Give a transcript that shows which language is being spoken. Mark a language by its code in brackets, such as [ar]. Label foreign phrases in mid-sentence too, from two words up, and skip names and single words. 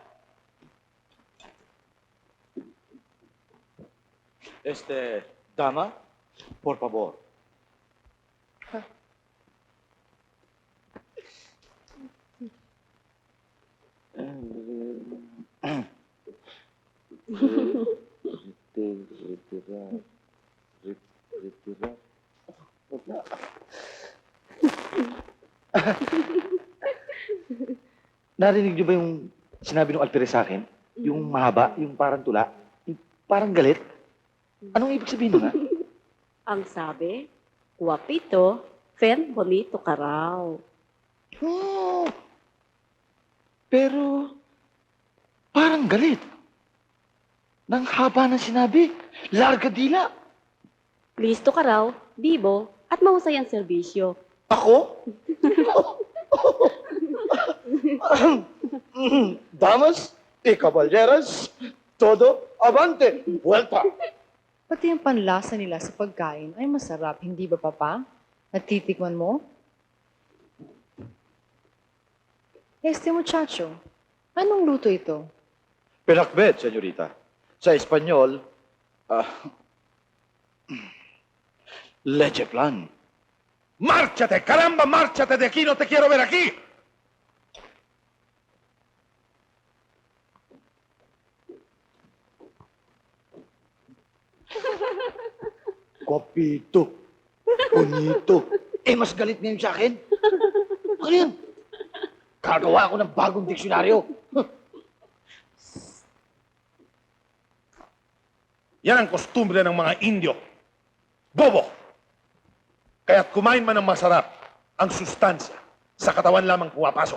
[es] Dama, por favor. Retirar. [tl] Narinig niyo ba yung sinabi ng Alperes sa akin? Yung mahaba, yung parang tula, yung parang galit? Anong ibig sabihin nun, ha? Ang sabi, guwapito, fen bonito ka raw. Oh, pero, parang galit. Nang haba ng sinabi, larga dila. Listo ka raw, bibo, at mahusay ang serbisyo. Ako? [es] Damas y caballeros, todo avante, vuelta. [tl] Pati ang panlasa nila sa pagkain ay masarap, hindi ba, Papa? Natitikman mo? [es] Este muchacho, [tl] anong luto ito? Pinakbet, senyorita. Sa Espanyol, [es] leche plan. ¡Márchate! ¡Caramba, márchate de aquí! ¡No te quiero ver aquí! Guapito. Bonito. [tl] Mas galit ngayon sa akin. Ano yan? Gagawa ako ng bagong diksyonaryo. Yan ang kostumbre ng mga Indio. Bobo! Kaya't kumain man ng masarap, ang sustansya sa katawan lamang pumapasok.